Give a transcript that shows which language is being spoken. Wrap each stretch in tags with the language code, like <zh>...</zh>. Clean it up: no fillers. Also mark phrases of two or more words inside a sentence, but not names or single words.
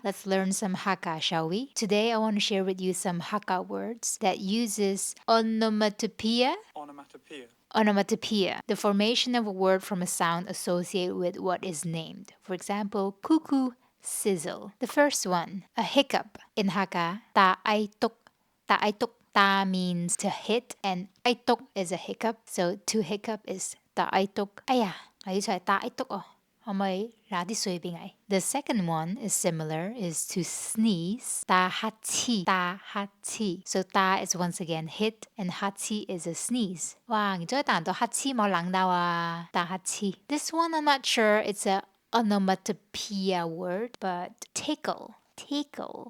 <en>Let's learn some Hakka, shall we? Today I want to share with you some Hakka words that uses onomatopoeia. Onomatopoeia, the formation of a word from a sound associated with what is named. For example, cuckoo, sizzle. The first one, a hiccup. In Hakka,</en> <hak>ta ai tuk. Ta ai tuk.</hak> <en>Ta means to hit and</en> <hak>ai tuk</hak> <en>is a hiccup. So to hiccup is</en> <hak>ta ai tuk. Aya, ta ai tuk oh.</hak> <en>The second one is similar, is to sneeze.</en> <hak>Ta hachi, ta hachi.</hak> <en>So ta is once again hit and hachi is a sneeze. Wow, This one I'm not sure it's a onomatopoeia word, but tickle, tickle.</en>